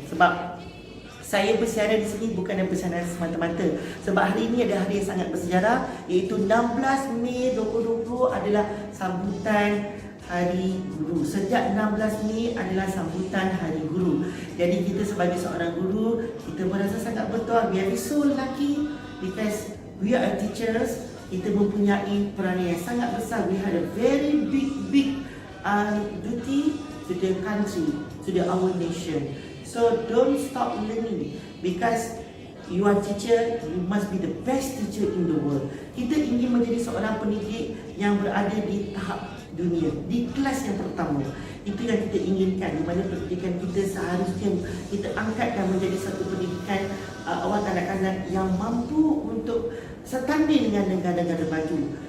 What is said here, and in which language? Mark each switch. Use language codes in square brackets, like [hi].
[ms] Sebab saya bersiaran di sini bukan bersiaran semata-mata, sebab hari ini ada hari yang sangat bersejarah, iaitu 16 Mei 2020 adalah sambutan Hari Guru. Sejak 16 Mei adalah sambutan Hari Guru. Jadi kita sebagai seorang guru, kita merasa sangat bertuah. [en] We are so lucky because we are teachers. [ms] Kita mempunyai peranan yang sangat besar. [en] We had a very big duty to the country, to our nation. So don't stop learning, because you are teacher, you must be the best teacher in the world. [ms] Kita ingin menjadi seorang pendidik yang berada di tahap dunia, di kelas yang pertama. Itu yang kita inginkan, di mana pendidikan kita seharusnya kita angkatkan menjadi satu pendidikan awal anak-anak yang mampu untuk setanding dengan negara-negara maju.